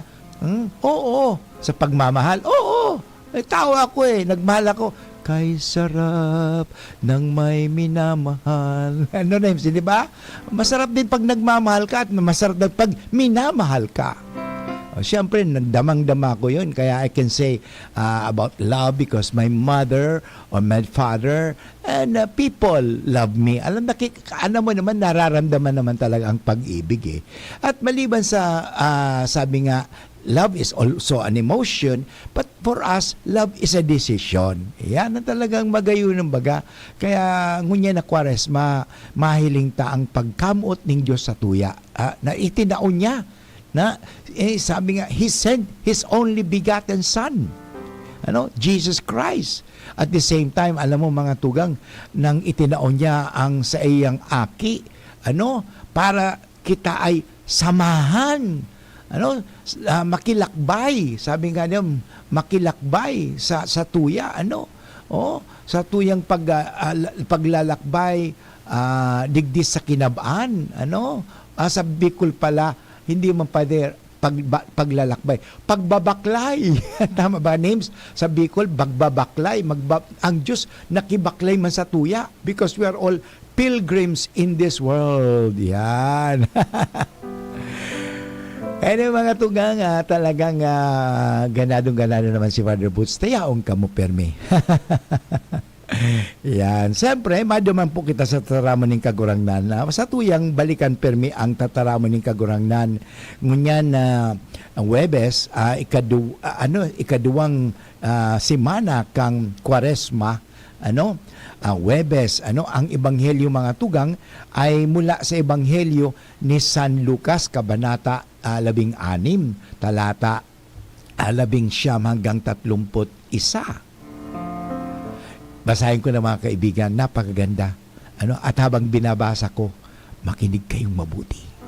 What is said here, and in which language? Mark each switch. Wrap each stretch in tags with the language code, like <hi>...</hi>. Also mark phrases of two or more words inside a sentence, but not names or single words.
<tl>Oo. Sa pagmamahal? Oo. Tao ako nagmahal ako. Kay sarap ng may minamahal. Di ba? Masarap din pag nagmamahal ka at masarap din pag minamahal ka. Siyempre, damang-dama ko yun. Kaya</tl> <en>I can say about love because my mother or my father and people love me.</en> <tl>Alam mo naman, nararamdaman naman talaga ang pag-ibig At maliban sa, sabi nga,</tl> <en>love is also an emotion, but for us, love is a decision.</en> <bik>Yan ang talagang magayon ng baga. Kaya ngunya na Kwaresma, mahiling ta ang pagkamuot ng Diyos sa tuya.</bik> <tl>Na itinaon niya sabi nga,</tl> <en>He sent His only begotten Son, Jesus Christ. At the same time,</en> <tl>alam mo mga tugang, nang itinaon niya ang sa iyang aki, para kita ay samahan, makilakbay, sabi nga niya, makilakbay sa tuya, sa tuyang paglalakbay, digdis sa kinabaan, sa Bicol pala, hindi man pwede paglalakbay.</tl> <bik>Pagbabaklay. Tama ba, names? Sa Bicol, bagbabaklay. Ang Diyos nakibaklay man sa tuya</bik> <en>because we are all pilgrims in this world.</en> <bik>Yan. Mga tugang, talagang ganadong-ganado naman si Father Boots. Tayaong ka mo, permi. Yan. Siyempre, maduman po kita sa tataramon ng kagurangnan. Sa tuyang balikan permi ang tataramon ng kagurangnan. Ngunyan ang Huwebes, ikaduwang semana kang Kwaresma, Huwebes, ang ebanghelyo mga tugang ay mula sa ebanghelyo ni San Lucas, kabanata 16, talata 19 hanggang 31.</bik> <tl>Basahin ko na mga kaibigan, napakaganda. At habang binabasa ko, makinig kayong mabuti.</tl>